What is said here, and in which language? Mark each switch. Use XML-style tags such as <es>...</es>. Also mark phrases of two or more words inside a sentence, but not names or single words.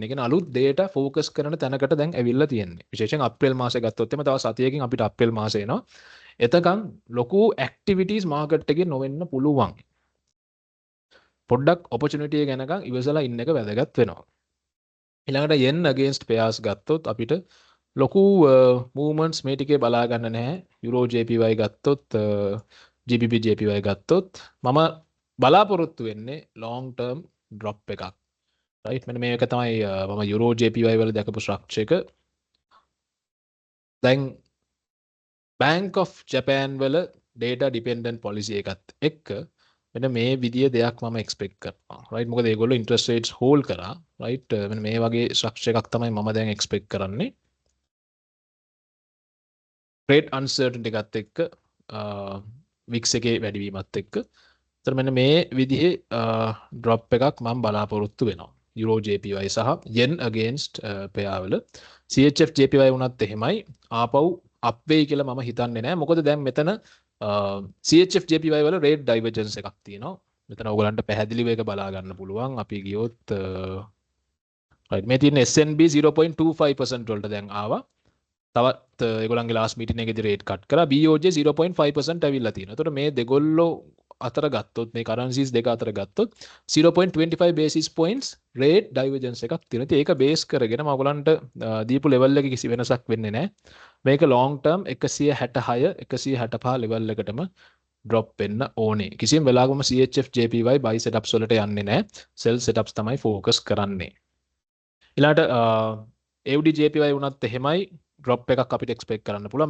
<si>ඒ කියන්නේ අලුත්</si> <en>data focus</en> <si>කරන තැනකට දැන් ඇවිල්ලා තියෙන්නේ. විශේෂයෙන් අප්‍රේල් මාසේ ගත්තොත් එimhe තව සතියකින් අපිට අප්‍රේල් මාසේ එනවා. එතකන් ලොකු</si> <en>activities market</en> <si>එකේ නොවෙන්න පුළුවන්. පොඩ්ඩක් opportunity එක ගැනකන් ඉවසලා ඉන්න එක වැදගත් වෙනවා. ඊළඟට</si> <en>yen against pairs</en> <si>ගත්තොත් අපිට ලොකු movements මේ ටිකේ බලා ගන්න නැහැ. euro JPY ගත්තොත් GBP JPY ගත්තොත් මම බලාපොරොත්තු වෙන්නේ</si> <en>long term drop</en> <si>එකක්. right මෙන්න මේක තමයි මම euro JPY වල දැකපු structure එක. දැන් Bank of Japan වල</si> <en>data dependent policy</en> <si>එකත් එක්ක මෙන්න මේ විදිය දෙයක් මම expect කරනවා. right මොකද ඒගොල්ලෝ</si> <en>interest rates hold</en> <si>කරා. right මෙන්න මේ වගේ structure එකක් තමයි මම දැන් expect කරන්නේ.</si> <en>trade uncertainty</en> <si>එකත් එක්ක VIX එකේ වැඩිවීමත් එක්ක එතන මෙන්න මේ විදිහේ drop එකක් මම බලාපොරොත්තු වෙනවා. euro JPY සහ</si> <en>yen against pair</en> <si>වල CHF JPY වුණත් එහෙමයි ආපහු up වෙයි කියලා මම හිතන්නේ නැහැ. මොකද දැන් මෙතන CHF JPY වල</si> <en>rate divergence</en> <si>එකක් තියෙනවා. මෙතන ඕගලන්ට පැහැදිලිව ඒක බලා ගන්න පුළුවන්. අපි ගියොත් right මේ තියෙන SNB 0.25% වලට දැන් ආවා. තවත් ඒගොල්ලන්ගේ</si> <en>last meeting</en> <si>එකේදී</si> <en>rate cut</en> <si>කරා. BOJ 0.5% ඇවිල්ලා තියෙනවා. එතකොට මේ දෙගොල්ලෝ අතර ගත්තොත් මේ currencies දෙක අතර ගත්තොත් 0.25</si> <en>basis points rate divergence</en> <si>එකක් තියෙනවා. ඉතින් ඒක බේස් කරගෙන මම ඔයගලන්ට දීපු level එකේ කිසි වෙනසක් වෙන්නේ නැහැ. මේක</si> <en>long term</en> <si>166 165 level එකටම drop වෙන්න ඕනේ. කිසිම වෙලාවකම CHF JPY</si> <en>buy setups</en> <si>වලට යන්නේ නැහැ.</si> <en>sell setups</en> <si>තමයි focus කරන්නේ. ඊළඟට AUD JPY වුණත් එහෙමයි drop එකක් අපිට expect කරන්න පුළුවන්.</si>